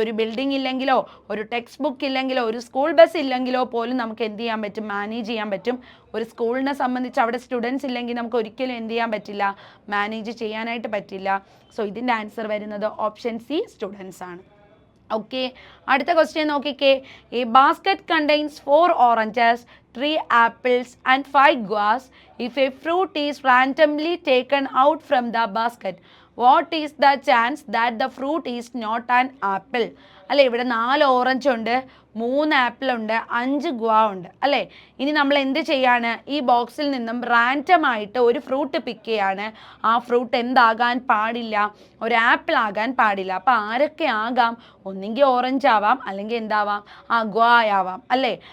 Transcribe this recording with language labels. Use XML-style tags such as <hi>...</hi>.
<ml>ഒരു ബിൽഡിംഗ് ഇല്ലെങ്കിലോ, ഒരു text book ഇല്ലെങ്കിലോ, ഒരു സ്കൂൾ ബസ് ഇല്ലെങ്കിലോ പോലും നമുക്ക് എന്ത് ചെയ്യാൻ പറ്റും? മാനേജ് ചെയ്യാൻ പറ്റും. ഒരു സ്കൂളിനെ സംബന്ധിച്ച് അവിടെ സ്റ്റുഡൻസ് ഇല്ലെങ്കിൽ നമുക്ക് ഒരിക്കലും എന്ത് ചെയ്യാൻ പറ്റില്ല? മാനേജ് ചെയ്യാനായിട്ട് പറ്റില്ല. സോ ഇതിൻ്റെ ആൻസർ വരുന്നത് ഓപ്ഷൻ സി, സ്റ്റുഡൻസ് ആണ്. ഓക്കെ, അടുത്ത ക്വസ്റ്റ്യൻ നോക്കിക്കേ.</ml> <en>A basket contains 4 oranges, 3 apples and 5 guavas. If a fruit is randomly taken out from the basket, what is the chance that the fruit is not an apple?</en> <ml>അല്ലെ, ഇവിടെ 4 orange ഉണ്ട്, 3 apple ഉണ്ട്, 5 guava ഉണ്ട് അല്ലേ. ഇനി നമ്മൾ എന്ത് ചെയ്യാണ്, ഈ ബോക്സിൽ നിന്നും റാൻഡമായിട്ട് ഒരു ഫ്രൂട്ട് പിക്ക് ചെയ്യാണ്. ആ ഫ്രൂട്ട് എന്താകാൻ പാടില്ല, ഒരു ആപ്പിൾ ആകാൻ പാടില്ല. അപ്പം ആരൊക്കെ ആകാം, ഒന്നെങ്കിൽ ഓറഞ്ച് ആവാം, അല്ലെങ്കിൽ എന്താവാം, ഗുവ ആവാം അല്ലേ.</ml>